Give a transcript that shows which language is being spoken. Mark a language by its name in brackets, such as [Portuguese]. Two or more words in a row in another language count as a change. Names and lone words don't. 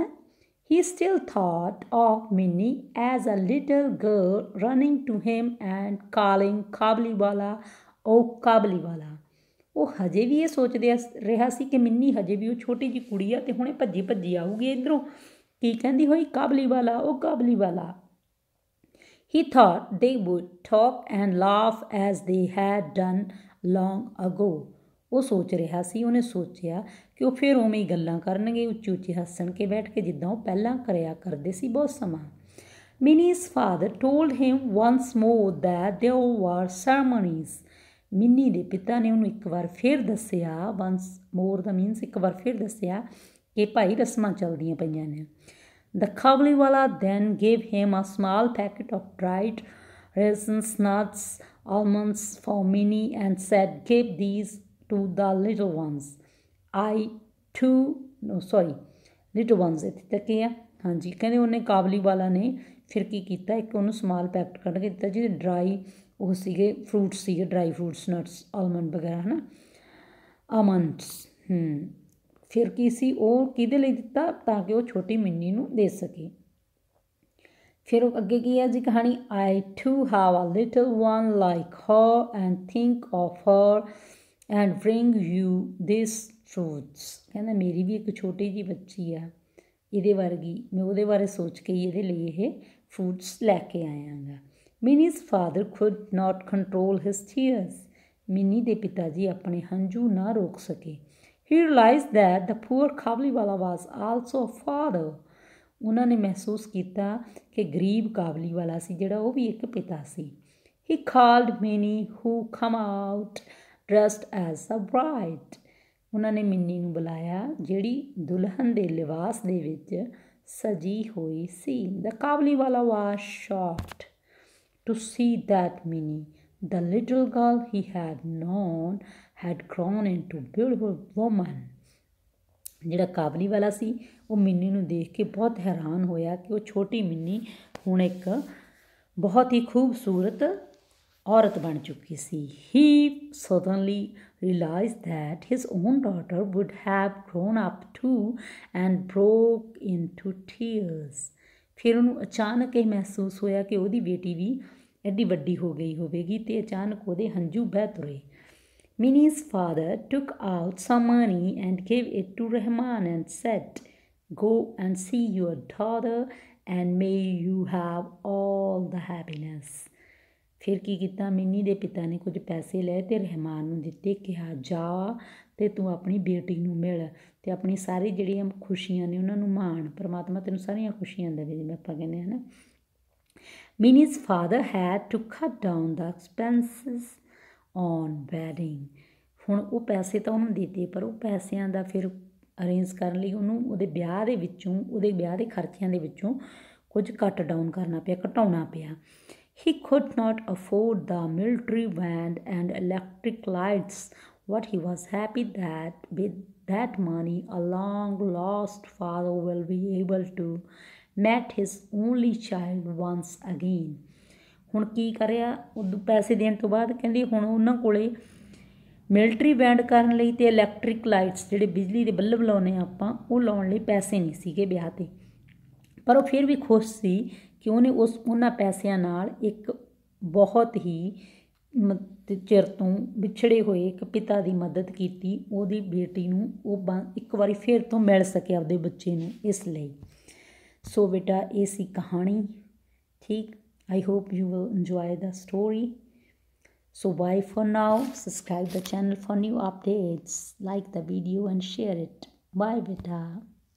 [English] He still thought of Minnie as a little girl running to him and calling [Punjabi] ਕਾਬਲੀਵਾਲਾ, ਉਹ ਕਾਬਲੀਵਾਲਾ। ਉਹ ਹਜੇ ਵੀ ਇਹ ਸੋਚਦੇ ਰਿਹਾ ਸੀ ਕਿ ਮਿੰਨੀ ਹਜੇ ਵੀ ਉਹ ਛੋਟੀ ਜਿਹੀ ਕੁੜੀ ਆ ਅਤੇ ਹੁਣੇ ਭੱਜੀ ਭੱਜੀ ਆਊਗੀ ਇੱਧਰੋਂ, ਕੀ ਕਹਿੰਦੀ ਹੋਈ, ਕਾਬਲੀਵਾਲਾ, ਉਹ ਕਾਬਲੀਵਾਲਾ। [English] He thought they would talk and laugh as they had done long ago। [Punjabi] ਉਹ ਸੋਚ ਰਿਹਾ ਸੀ, ਉਹਨੇ ਸੋਚਿਆ ਕਿ ਉਹ ਫਿਰ ਉਵੇਂ ਹੀ ਗੱਲਾਂ ਕਰਨਗੇ, ਉੱਚੀ ਉੱਚੀ ਹੱਸਣ ਕੇ ਬੈਠ ਕੇ, ਜਿੱਦਾਂ ਉਹ ਪਹਿਲਾਂ ਕਰਿਆ ਕਰਦੇ ਸੀ ਬਹੁਤ ਸਮਾਂ। [English] Minnie's father told him once more that there were ceremonies। [Punjabi] ਮਿੰਨੀ ਦੇ ਪਿਤਾ ਨੇ ਉਹਨੂੰ ਇੱਕ ਵਾਰ ਫਿਰ ਦੱਸਿਆ, [English] once more [Punjabi] ਦਾ ਮੀਨਸ ਇੱਕ ਵਾਰ ਫਿਰ ਦੱਸਿਆ ਕਿ ਭਾਈ ਰਸਮਾਂ ਚੱਲਦੀਆਂ ਪਈਆਂ ਨੇ। [English] The ਕਾਬਲੀਵਾਲਾ then gave him a small packet of dried raisins, nuts, almonds for Minnie and said, give these to the little ones। little ones [Punjabi] ਇੱਥੇ ਤੱਕ ਹੀ ਆ। ਹਾਂਜੀ, ਕਹਿੰਦੇ ਉਹਨੇ ਕਾਬਲੀਵਾਲਾ ਨੇ ਫਿਰ ਕੀ ਕੀਤਾ, ਇੱਕ ਉਹਨੂੰ [English] small packet [Punjabi] ਕੱਢ ਕੇ ਦਿੱਤਾ ਜਿਹਦੇ ਡਰਾਈ ਉਹ ਸੀਗੇ, ਫਰੂਟਸ ਸੀਗੇ, [English] dry fruits, nuts, almond [Punjabi] ਵਗੈਰਾ, ਹੈ ਨਾ, ਆਮੰਡਸ। ਫਿਰ ਕੀ ਸੀ, ਉਹ ਕਿਹਦੇ ਲਈ ਦਿੱਤਾ, ਤਾਂ ਕਿ ਉਹ ਛੋਟੀ ਮਿੰਨੀ ਨੂੰ ਦੇ ਸਕੇ। ਫਿਰ ਉਹ ਅੱਗੇ ਕੀ ਹੈ ਜੀ ਕਹਾਣੀ, [English] I too have a little one like her and think of her and bring you these fruits। [Punjabi] ਕਹਿੰਦਾ ਮੇਰੀ ਵੀ ਇੱਕ ਛੋਟੀ ਜਿਹੀ ਬੱਚੀ ਆ ਇਹਦੇ ਵਰਗੀ, ਮੈਂ ਉਹਦੇ ਬਾਰੇ ਸੋਚ ਕੇ ਹੀ ਇਹਦੇ ਲਈ ਇਹ ਫਰੂਟਸ ਲੈ ਕੇ ਆਇਆ ਗਾ। [English] Minnie's father could not control his tears। [Punjabi] ਮਿੰਨੀ ਦੇ ਪਿਤਾ ਜੀ ਆਪਣੇ ਹੰਝੂ ਨਾ ਰੋਕ ਸਕੇ। [English] He realized that the poor ਕਾਬਲੀਵਾਲਾ was also a father। [Punjabi] ਉਹਨਾਂ ਨੇ ਮਹਿਸੂਸ ਕੀਤਾ ਕਿ ਗਰੀਬ ਕਾਬਲੀਵਾਲਾ ਸੀ ਜਿਹੜਾ ਉਹ ਵੀ ਇੱਕ ਪਿਤਾ ਸੀ। [English] He called ਮਿੰਨੀ who come out dressed as a bride। [Punjabi] ਉਹਨਾਂ ਨੇ ਮਿੰਨੀ ਨੂੰ ਬੁਲਾਇਆ ਜਿਹੜੀ ਦੁਲਹਨ ਦੇ ਲਿਬਾਸ ਦੇ ਵਿੱਚ ਸਜੀ ਹੋਈ ਸੀ। [English] The ਕਾਬਲੀਵਾਲਾ was shocked to see that Minnie, the little girl he had known, had grown into a beautiful woman. [Punjabi] ਜਿਹੜਾ ਕਾਬਲੀ ਵਾਲਾ ਸੀ ਉਹ ਮਿੰਨੀ ਨੂੰ ਦੇਖ ਕੇ ਬਹੁਤ ਹੈਰਾਨ ਹੋਇਆ ਕਿ ਉਹ ਛੋਟੀ ਮਿੰਨੀ ਹੁਣ ਇੱਕ ਬਹੁਤ ਹੀ ਖੂਬਸੂਰਤ ਔਰਤ ਬਣ ਚੁੱਕੀ ਸੀ। [English] He suddenly realized that his own daughter would have grown up too and broke into tears. [Punjabi] ਫਿਰ ਉਹਨੂੰ ਅਚਾਨਕ ਇਹ ਮਹਿਸੂਸ ਹੋਇਆ ਕਿ ਉਹਦੀ ਬੇਟੀ ਵੀ ਐਡੀ ਵੱਡੀ ਹੋ ਗਈ ਹੋਵੇਗੀ ਅਤੇ ਅਚਾਨਕ ਉਹਦੇ ਹੰਝੂ ਬਹਿ ਤੁਰੇ। [English] Minnie's father took out some money and gave it to Rahman and said, "Go and see your daughter and may you have all the happiness." [Punjabi] ਫਿਰ ਕੀ ਕੀਤਾ, ਮਿੰਨੀ ਦੇ ਪਿਤਾ ਨੇ ਕੁਝ ਪੈਸੇ ਲਏ ਅਤੇ ਰਹਿਮਾਨ ਨੂੰ ਦਿੱਤੇ, ਕਿਹਾ ਜਾ ਅਤੇ ਤੂੰ ਆਪਣੀ ਬੇਟੀ ਨੂੰ ਮਿਲ ਅਤੇ ਆਪਣੀ ਸਾਰੀ ਜਿਹੜੀਆਂ ਖੁਸ਼ੀਆਂ ਨੇ ਉਹਨਾਂ ਨੂੰ ਮਾਣ। ਪਰਮਾਤਮਾ ਤੈਨੂੰ ਸਾਰੀਆਂ ਖੁਸ਼ੀਆਂ ਦੇਵੇ ਜਿਵੇਂ ਆਪਾਂ ਕਹਿੰਦੇ ਹਾਂ ਨਾ। [English] Minnie's father had to cut down the expenses on wedding. [Punjabi] ਹੁਣ ਉਹ ਪੈਸੇ ਤਾਂ ਉਹਨੂੰ ਦਿੱਤੇ ਪਰ ਉਹ ਪੈਸਿਆਂ ਦਾ ਫਿਰ ਅਰੇਂਜ ਕਰਨ ਲਈ ਉਹਨੂੰ ਉਹਦੇ ਵਿਆਹ ਦੇ ਖਰਚਿਆਂ ਦੇ ਵਿੱਚੋਂ ਕੁਝ [English] cut down [Punjabi] ਕਰਨਾ ਪਿਆ, ਘਟਾਉਣਾ ਪਿਆ। [English] He could not afford the military band and electric lights, but he was happy that with that money a long lost father will be able to met his only child once again. [Punjabi] ਹੁਣ ਕੀ ਕਰਿਆ, ਉਦੋਂ ਪੈਸੇ ਦੇਣ ਤੋਂ ਬਾਅਦ ਕਹਿੰਦੇ ਹੁਣ ਉਹਨਾਂ ਕੋਲੇ [English] military band [Punjabi] ਕਰਨ ਲਈ ਅਤੇ [English] electric lights [Punjabi] ਜਿਹੜੇ ਬਿਜਲੀ ਦੇ ਬੱਲਬ ਲਾਉਂਦੇ ਹਾਂ ਆਪਾਂ ਉਹ ਲਾਉਣ ਲਈ ਪੈਸੇ ਨਹੀਂ ਸੀਗੇ ਵਿਆਹ 'ਤੇ, ਪਰ ਉਹ ਫਿਰ ਵੀ ਖੁਸ਼ ਸੀ ਕਿ ਉਹਨੇ ਉਹਨਾਂ ਪੈਸਿਆਂ ਨਾਲ ਇੱਕ ਬਹੁਤ ਹੀ ਚਿਰ ਤੋਂ ਵਿਛੜੇ ਹੋਏ ਇੱਕ ਪਿਤਾ ਦੀ ਮਦਦ ਕੀਤੀ। ਉਹਦੀ ਬੇਟੀ ਨੂੰ ਉਹ ਇੱਕ ਵਾਰੀ ਫਿਰ ਤੋਂ ਮਿਲ ਸਕੇ ਆਪਦੇ ਬੱਚੇ ਨੂੰ, ਇਸ ਲਈ। ਸੋ ਬੇਟਾ ਇਹ ਸੀ ਕਹਾਣੀ, ਠੀਕ। [English] I hope you will enjoy the story. So bye for now. Subscribe the channel for new updates. Like the video and share it. Bye beta.